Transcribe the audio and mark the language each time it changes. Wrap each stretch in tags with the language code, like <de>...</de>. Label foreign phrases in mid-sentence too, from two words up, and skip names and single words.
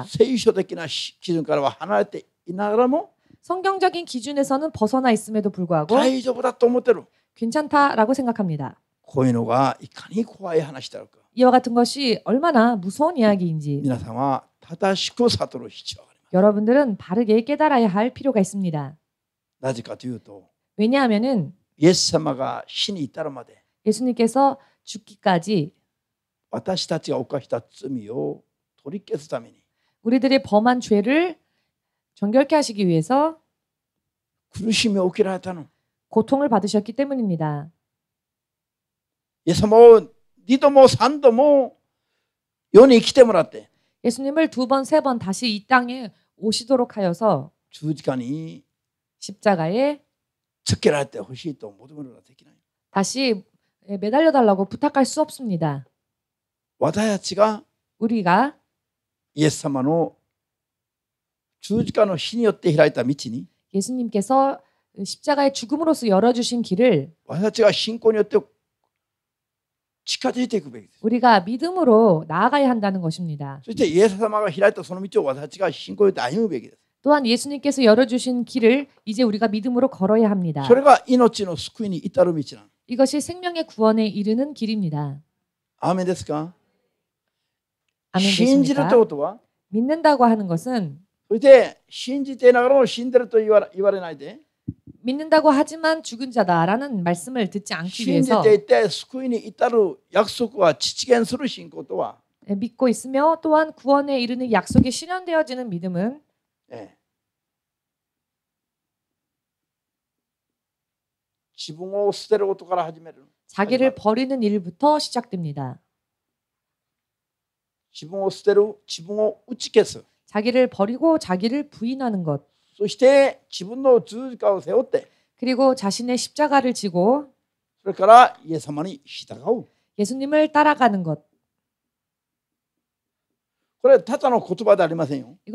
<ja>聖書的な基準からは離れていながらも</ja> <ko>성경적인 기준에서는 벗어나 있음에도 불구하고</ko> <ja>大丈夫だと思ってる。</ja> <ko>괜찮다라고 생각합니다.</ko> <ja>こういうのがいかに怖い話だろうか。</ja> <ko>이와 같은 것이 얼마나 무서운 이야기인지</ko> <ja>皆さんは正しく悟る必要があります。</ja> <ko>여러분들은 바르게 깨달아야 할 필요가 있습니다.</ko> <ja>なぜかというと、</ja> <ko>왜냐하면은</ko> <ja>イエス様が死に至るまで</ja> <ko>예수님께서 죽기까지</ko> <ja>私たちが犯した罪を取り消すために</ja> <ko>우리들의 범한 죄를 정결케 하시기 위해서</ko> <ja>苦しみを受けられたの。</ja> <ko>고통을 받으셨기 때문입니다.</ko> <ja>イエス様を2度も3度も世に来てもらって</ja> <ko>예수님을 2번, 3번 다시 이 땅에 오시도록 하여서</ko> <ja>十字架に</ja> <ko>십자가에</ko> <ja>つけられてほしいと求めることはできない。</ja> <ko>다시 매달려 달라고 부탁할 수 없습니다.</ko> <ja>私たちが</ja> <ko>우리가</ko> <ja>イエス様の十字架の死によって開いた道に</ja> <ko>예수님께서 십자가의 죽음으로써 열어주신 길을</ko> <ja>私たちが信仰によって近づいていくべきです。</ja> <ko>우리가 믿음으로 나아가야 한다는 것입니다.</ko> <ja>そしてイエス様が開いたその道を私たちが信仰によって歩むべきです。</ja> <ko>또한 예수님께서 열어주신 길을 이제 우리가 믿음으로 걸어야 합니다.</ko> <ja>それが命の救いに至る道なの。</ja> <ko>이것이 생명의 구원에 이르는 길입니다.</ko> <ja>アーメンですか？</ja> <ko>아멘</ko> <ja>信じるという</ja> <ko>되십니까?</ko> <ja>ことは、</ja> <ko>믿는다고 하는 것은</ko> <ja>そして信じていながらも死んでると言われないで、</ja> <ko>믿는다고 하지만 죽은 자다라는 말씀을 듣지 않기</ko> <ja>信じ</ja> <ko>위해서</ko> <ja>ていて救いに至る約束は実現する信仰とは、</ja> <ko>믿고 있으며 또한 구원에 이르는 약속이 실현되어지는 믿음은</ko> <ja>自分を捨てることから始める。</ja> <ko>자기를 버리는 일부터 시작됩니다.</ko> <ja>自分を捨てる、自分を打ち消す。</ja> <ko>자기를 버리고 자기를 부인하는 것.</ko> <ja>そして自分の十字架を背負って、</ja> <ko>그리고 자신의 십자가를 지고</ko> <ja>それからイエス様に従う。</ja> <ko>예수님을 따라가는 것.</ko> <ja>これただの言葉ではありませんよ。</ja>